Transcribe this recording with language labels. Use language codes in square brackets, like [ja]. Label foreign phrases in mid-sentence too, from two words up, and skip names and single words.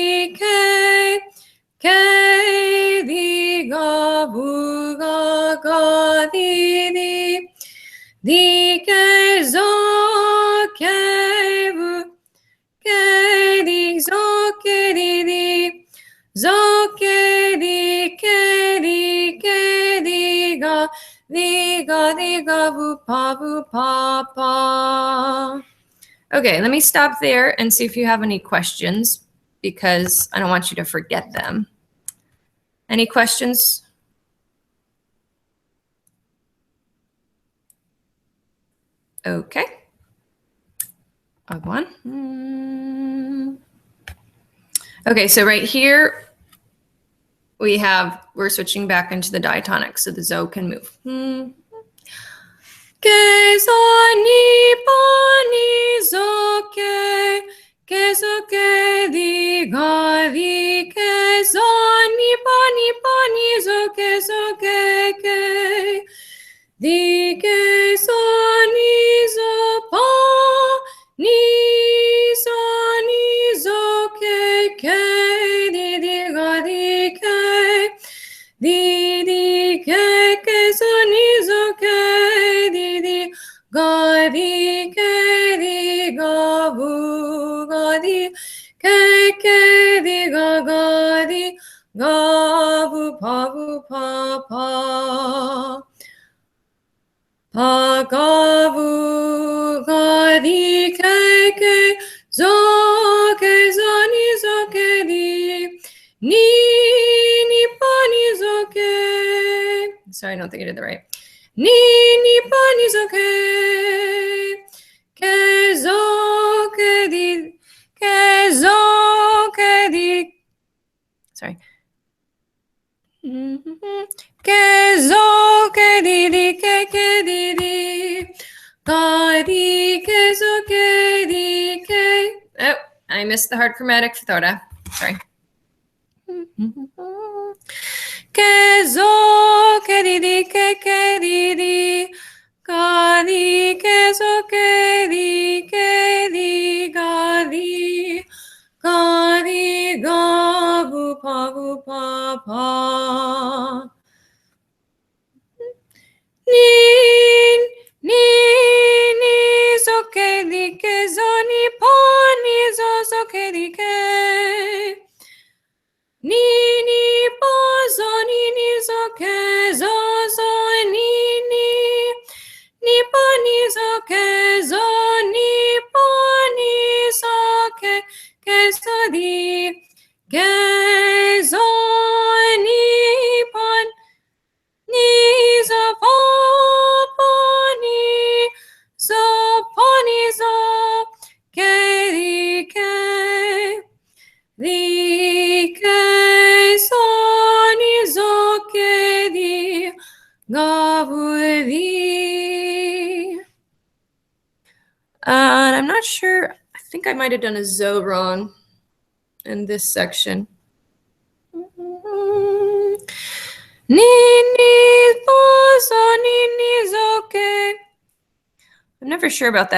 [en] di ga bu ga di ke zoke bu ke di zoke di zoke di ga di vu papa. Okay, let me stop there and see if you have any questions, because I don't want you to forget them. Any questions? Okay. I'll go on. Okay, so right here, we're switching back into the diatonic, so the Zo can move. Ke zo ni pa ni zo ke zo ke di ga di ke zo ni pa ni zo ke di ke zo ni zo pa ni zo ke di ga di ke zo ni zo ke di ga di ga vu ga di ga di ga vu pa pa. pa ga vu ga di ke zo ni zo ke di ni pa ni zo ke. Sorry, I don't think I did the right. Ni pa ni zo ke zo ke di. Sorry. Ke zo ke di ga di ke zo ke di ke. Oh, I missed the hard chromatic for Thora. Sorry. Ke zo ke di ga di ke zo ke di ga di ga vu pa pa. Ni zo ke di ke zo ni pa ni zo ke di ke. Ni pa zo ni zo ke zo ni pa ni zo ke zo ni pa ni zo ke zo di ke zo ni pa ni zo pa ni zo ke di ke zo ni zo ke di ga vu di. And I'm not sure. I think I might have done a zo wrong in this section. I'm never sure about that.